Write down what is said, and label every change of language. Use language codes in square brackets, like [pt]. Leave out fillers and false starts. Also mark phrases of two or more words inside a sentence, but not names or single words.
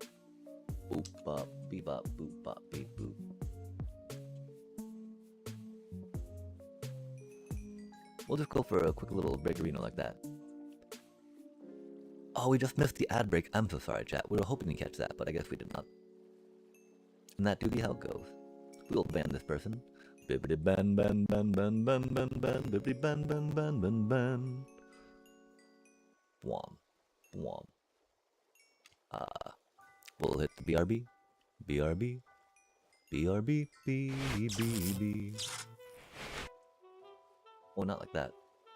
[en] Boop bop, beep bop, boop bop, beep boop. We'll just go for a quick little breakerino like that. Oh, we just missed the ad break. I'm so sorry, chat. We were hoping to catch that, but I guess we did not. And that do be how it goes. We'll ban this person. Bibbidi ban ban ban ban ban ban ban bibbidi ban ban ban ban ban. Wom. Wom. We'll hit the BRB. BRB. BRB. B. B. B. Oh, not like that.